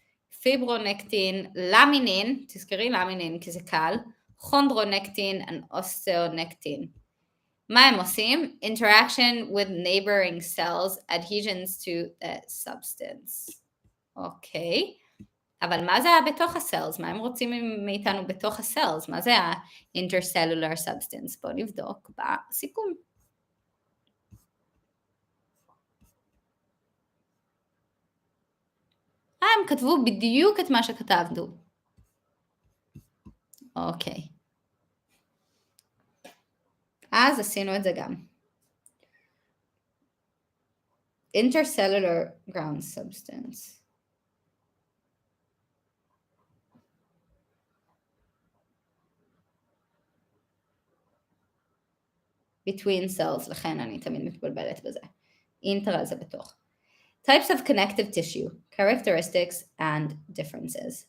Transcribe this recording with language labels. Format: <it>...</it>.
<en>Fibronectin, laminin,</en> <he>תזכרי</he> <en>laminin</en> <he>כי זה קל,</he> <en>chondronectin and osteonectin. מה הם עושים? Interaction with neighboring cells, adhesions to the substance.</en> <he>אוקיי. אבל מה זה בתוך הסלס? מה הם רוצים מאיתנו בתוך הסלס? מה זה ה-intercellular substance? בואו נבדוק בסיכום. הם כתבו בדיוק את מה שכתבנו. אוקיי. אז עשינו את זה גם.</he> <en>Intercellular ground substance. Between cells,</en> <he>לכן אני תמיד מתבלבלת בזה. אינטר זה בתוך.</he> <en>Types of connective tissue, characteristics and differences.</en>